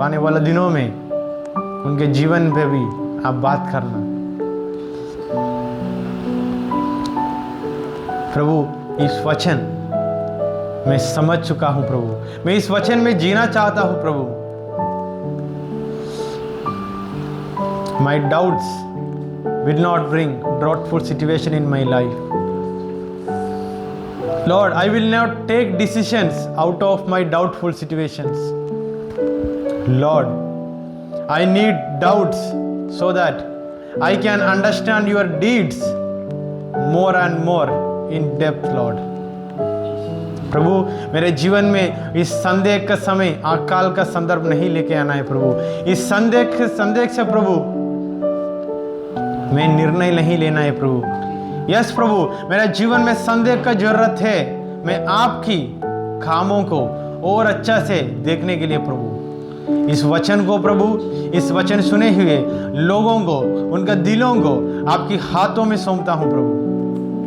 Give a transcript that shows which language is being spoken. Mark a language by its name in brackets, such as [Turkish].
[Hindi] आने वाले दिनों में उनके जीवन पे भी आप बात करना प्रभु। इस वचन मैं समझ चुका हूं प्रभु, मैं इस वचन में जीना चाहता हूं प्रभु। [English] My doubts will not bring doubtful situation in my life. Lord, I will not take decisions out of my doubtful situations. Lord, I need doubts so that I can understand your deeds more and more in depth, Lord. [Hindi] प्रभु, मेरे जीवन में इस संदेह का समय अकाल का संदर्भ नहीं लेके आना है प्रभु। इस संदेह से प्रभु मैं निर्णय नहीं लेना है प्रभु। यस प्रभु, मेरा जीवन में संदेह का जरूरत है। मैं आपकी कामों को और अच्छा से देखने के लिए प्रभु इस वचन को प्रभु, इस वचन सुने हुए लोगों को, उनका दिलों को आपके हाथों में सौंपता हूँ प्रभु।